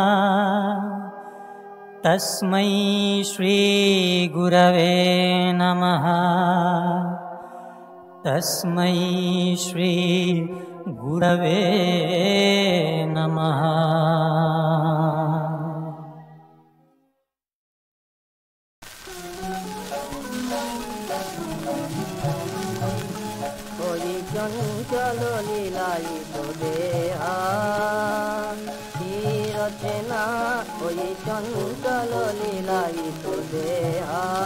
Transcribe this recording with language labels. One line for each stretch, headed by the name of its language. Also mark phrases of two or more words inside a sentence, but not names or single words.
Sanskrit: तस्मै श्री गुरवे नमः, तस्मै श्री गुरवे नमः।
Bangla: ওই চঞ্চল লীলাই তো দেহা রচনা, ওই চঞ্চল লীলাই তো দেহা।